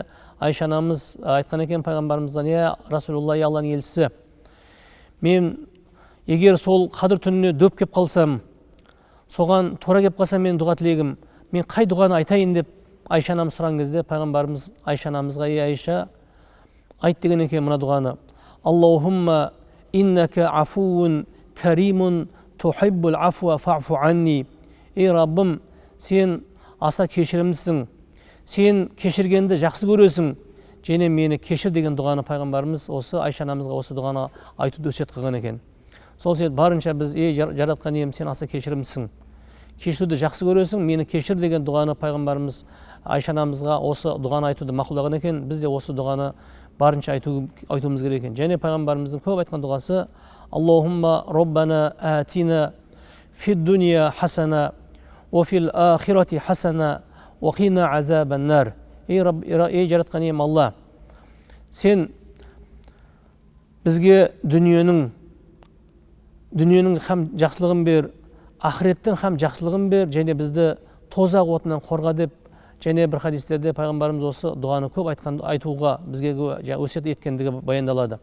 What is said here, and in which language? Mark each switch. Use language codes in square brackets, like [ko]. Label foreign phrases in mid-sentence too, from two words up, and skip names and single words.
[kk] Айша анамыз айтқан екен пайғамбарымыздан, [ar] يا رسول الله, [kk] я Алланың елшісі, мен егер сол қадір түніне дөп кеп қалсам, соған тура кеп қалсам мен дұға тілегім, мен қай дұғаны айтайын деп Айша анамыз сұраған кезде пайғамбарымыз Айша анамызға, ей Айша, айт деген екен мына дұғаны: [ar] اللهم إنك عفو كريم تحب العفو فاعف عني. [kk] Ей Раббым, сен аса кешірімдісің, сен кешіргенді жақсы көресің, және мені кешір деген дұғаны пайғамбарымыз осы Айша анамызға осы дұғаны айтуды өсиет қылған екен. Сол себепті барынша біз, ей жаратқан ием, сен аса кешірімдісің, кешіруді жақсы көресің, мені кешір деген дұғаны пайғамбарымыз Айша анамызға осы дұғаны айтуды мақұлдаған екен. Біз де осы дұғаны барынша айтуымыз керек екен. Және пайғамбарымыздың көп айтқан дұғасы: [ar] اللهم ربنا آتنا في الدنيا حسنة وفي الآخرة حسنة وقنا عذاب النار. [kk] Ей жаратқан ием Алла, сен бізге дүниенің һәм жақсылығын бер, ақыреттің һәм жақсылығын бер, және бізді тозақ отынан қорға деп, және бір хадистерде пайғамбарымыз осы дұғаны көп айтуға бізге өсиет еткендігі баяндалады.